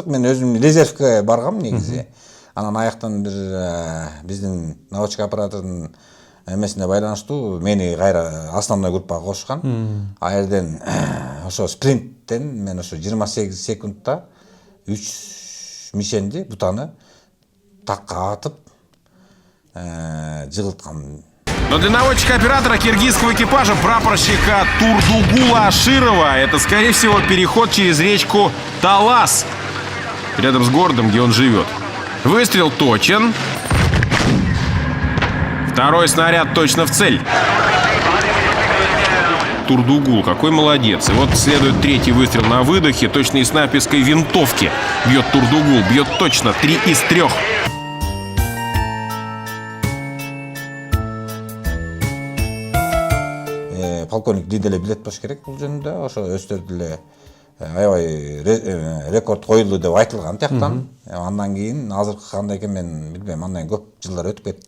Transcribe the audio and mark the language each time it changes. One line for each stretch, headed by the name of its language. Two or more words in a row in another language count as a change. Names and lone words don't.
Kyrgyz: Мен өзүм резервке баргам негизи. Анан аяктан бир биздин наводчик оператордун эмесине байланыштуу мени кайра основной группага кошкан. А жерден ошо спринттен мен ошо 28 секундта 3 мишенди бутаны такка атып жыгылткам.
Russian: Но для наводчика-оператора киргизского экипажа прапорщика Турдугула Аширова это, скорее всего, переход через речку Талас, рядом с городом, где он живет. Выстрел точен. Второй снаряд точно в цель. Турдугул, какой молодец. И вот следует третий выстрел на выдохе, точно из снайперской винтовки. Бьет Турдугул, бьет точно, 3 из 3.
Kyrgyz: Полковник Диделе билет болуш керек бул жөнүндө. Ошо өстөр деле аябай рекорд коюлду деп айтылган тияктан. Андан кийин азыркы кандай экен мен билбейм. Андан кийин көп жылдар өтүп кетти.